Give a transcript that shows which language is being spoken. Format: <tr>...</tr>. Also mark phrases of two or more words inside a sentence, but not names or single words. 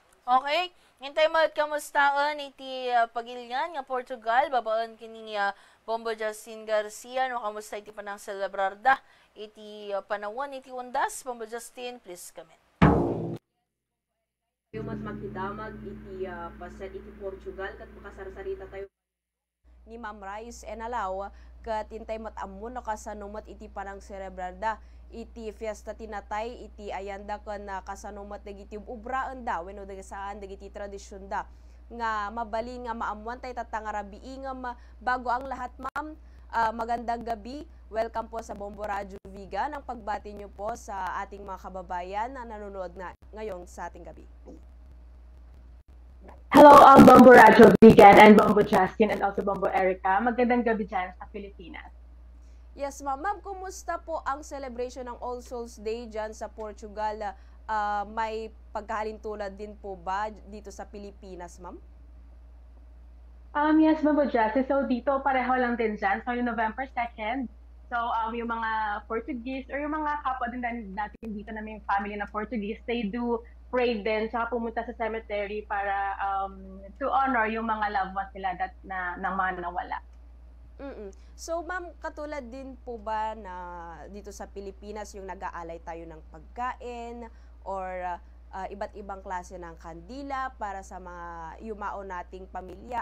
<ilo>Okay, hintay mo kamustaan iti pagilyan nga Portugal, babaan kini Bombo Justin Garcia, no kamusta iti panang celebrarda, iti panawon iti undas, Bombo Justin, please kami. Tayo mas maghidamag iti paset iti Portugal kat makasarsarita tayo ni Ma'am Rice Enalaw kat intay matamon no kasanumat iti panang cerebralda iti fiesta tinatay iti ayanda ken kasanumat dagiti ubraan da wenno saan dagiti tradisyon da nga mabali nga maamuan tay tatangarabii nga</ilo> <tl>bago ang lahat</tl> <ilo>ma'am.</ilo> <tl>Magandang gabi. Welcome po sa Bombo Radio Vigan. Ang pagbati niyo po sa ating mga kababayan na nanonood na ngayon sa ating gabi.</tl> <en>Hello, Bombo Radio Vegan and Bombo Justin and also Bombo Erica.</en> <tl>Magandang gabi dyan sa Pilipinas. Yes, ma'am. Ma'am, kumusta po ang celebration ng All Souls Day dyan sa Portugal? May pagkahalintulad din po ba dito sa Pilipinas, ma'am?</tl> <en>Yes, Bombo Justin.</en> <tl>So dito pareho lang din dyan. So yung November 2nd, so yung mga Portuguese or yung mga kapwa din natin dito na may family na Portuguese,</tl> <en>they do pray</en> <tl>din, saka pumunta sa cemetery para</tl> <en>to honor</en> <tl>yung mga</tl> <en>loved ones</en> <tl>nila ng mga nawala. So ma'am, katulad din po ba na dito sa Pilipinas yung nag-aalay tayo ng pagkain or iba't ibang klase ng kandila para sa mga yumao nating pamilya?</tl>